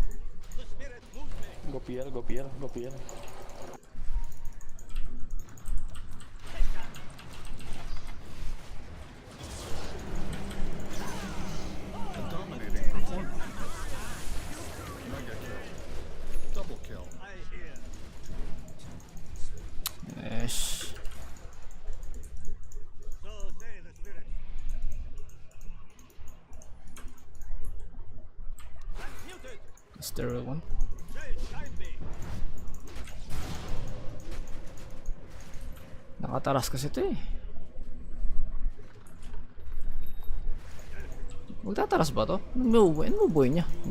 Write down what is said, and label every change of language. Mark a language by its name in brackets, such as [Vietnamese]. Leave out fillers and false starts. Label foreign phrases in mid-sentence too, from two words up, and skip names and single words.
[English] Go PL, go PL, go PL. A dominating performance. Mega kill. Double kill. Yes. Is there one? [Filipino] Nakataras kasi ito eh. Magtataras ba to? Ano mo buhay niya?